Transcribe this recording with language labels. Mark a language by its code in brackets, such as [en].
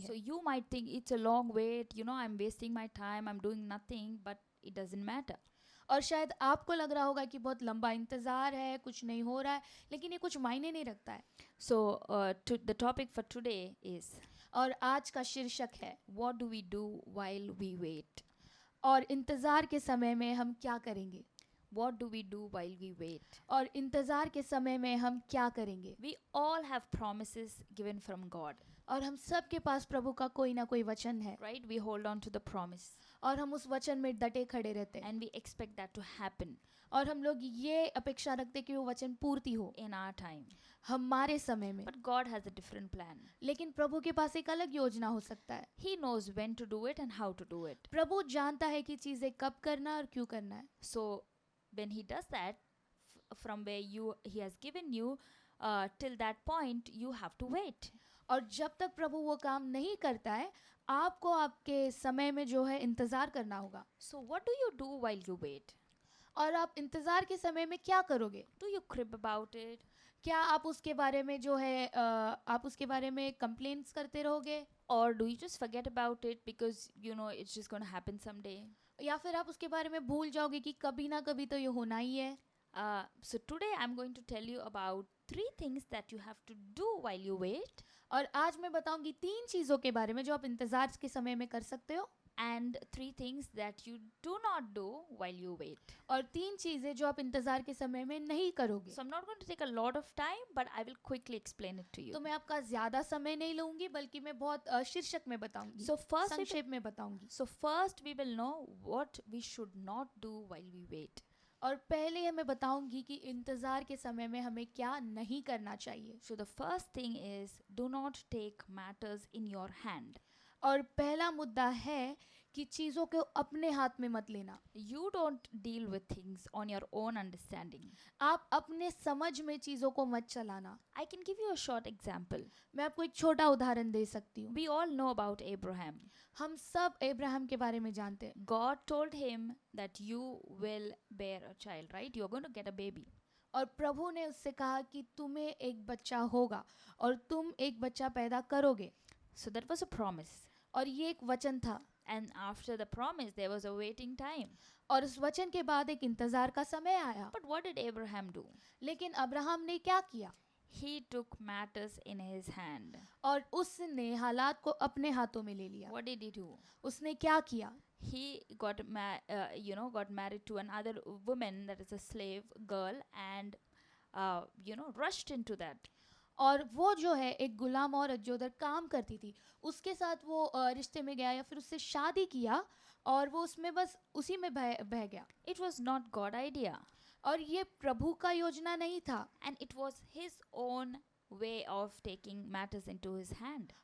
[en] So [hi] है. [en] you might think it's a long wait, I'm wasting my time, I'm doing nothing, but it doesn't matter. [hi] और शायद आपको लग रहा होगा कि बहुत लंबा इंतज़ार है, कुछ नहीं हो रहा है, लेकिन ये कुछ मायने नहीं रखता है. [en] So the topic for today is, [hi] और आज का शीर्षक है, [en] what do we do while we wait? [hi] और इंतज़ार के समय में हम क्या करेंगे. [en] What do we do while we wait? [hi] और इंतज़ार के समय में हम क्या करेंगे. [en] We all have promises given from God, [hi] और हम सब के पास प्रभु का कोई ना कोई वचन है [en] right? We hold on to the promise [hi] और हम उस वचन में डटे खड़े रहते हैं [en] and we expect that to happen [hi] और हम लोग ये अपेक्षा रखते हैं कि वो वचन पूर्ति हो [en] in our time. [hi] हमारे समय में. [en] But God has a different plan. [hi] लेकिन प्रभु के पास एक अलग योजना हो सकता है. [en] He knows when to do it and how to do it. [hi] प्रभु जानता है कि चीज़ें कब करना है और क्यों करना है. [en] So when he does that, from where he has given you, till that point you have to wait. [hi] और जब तक प्रभु वो काम नहीं करता है आपको आपके समय में जो है इंतज़ार करना होगा. [en] So what do you do while you wait? [hi] और आप इंतज़ार के समय में क्या करोगे. [en] Do you crib about it? [hi] क्या आप उसके बारे में जो है आप उसके बारे में कंप्लेंट्स करते रहोगे, [en] Or do you just forget about it because it's just going to happen someday? [hi] या फिर आप उसके बारे में भूल जाओगे कि कभी ना कभी तो ये होना ही है. [en] So today I'm going to tell you about 3 things that you have to do while you wait. [hi] और आज मैं बताऊंगी 3 चीज़ों के बारे में जो आप इंतज़ार के समय में कर सकते हो. [en] and 3 things that you do not do while you wait. [hi] और 3 चीज़ें जो आप इंतज़ार के समय में नहीं करोगे. [en] So I'm not going to take a lot of time, but I will quickly explain it to you. [hi] तो मैं आपका ज़्यादा समय नहीं लूँगी, बल्कि मैं बहुत शीर्षक में बताऊँगी, [en] So first we will, [hi] संक्षेप में बताऊँगी. [en] so first we will know what we should not do while we wait. [hi] और पहले हमें बताऊँगी कि इंतज़ार के समय में हमें क्या नहीं करना चाहिए. [en] So the first thing is, do not take matters in your hand. [hi] और पहला मुद्दा है कि चीज़ों को अपने हाथ में मत लेना. [en] You don't deal with things on your own understanding. [hi] आप अपने समझ में चीज़ों को मत चलाना. [en] I can give you a short example. [hi] मैं आपको एक छोटा उदाहरण दे सकती हूँ. [en] We all know about Abraham. [hi] हम सब अब्राहम के बारे में जानते हैं. [en] God told him that you will bear a child, right? You're going to get a baby. [hi] और प्रभु ने उससे कहा कि तुम्हें एक बच्चा होगा और तुम एक बच्चा पैदा करोगे. [en] So that was a promise. [hi] और ये एक वचन था. [en] And after the promise, there was a waiting time. [hi] और उस वचन के बाद एक इंतज़ार का समय आया. [en] But what did Abraham do? [hi] लेकिन अब्राहम ने क्या किया? [en] He took matters in his hand. [hi] और उसने हालात को अपने हाथों में ले लिया. [en] What did he do? [hi] उसने क्या किया? [en] He got got married to another woman that is a slave girl, and rushed into that. [hi] और वो जो है एक गुलाम औरत जो उधर काम करती थी, उसके साथ वो रिश्ते में गया या फिर उससे शादी किया और वो उसमें बस उसी में बह गया. [en] It was not God idea, [hi] और ये प्रभु का योजना नहीं था. [en] and it was his own way of taking matters into his hand.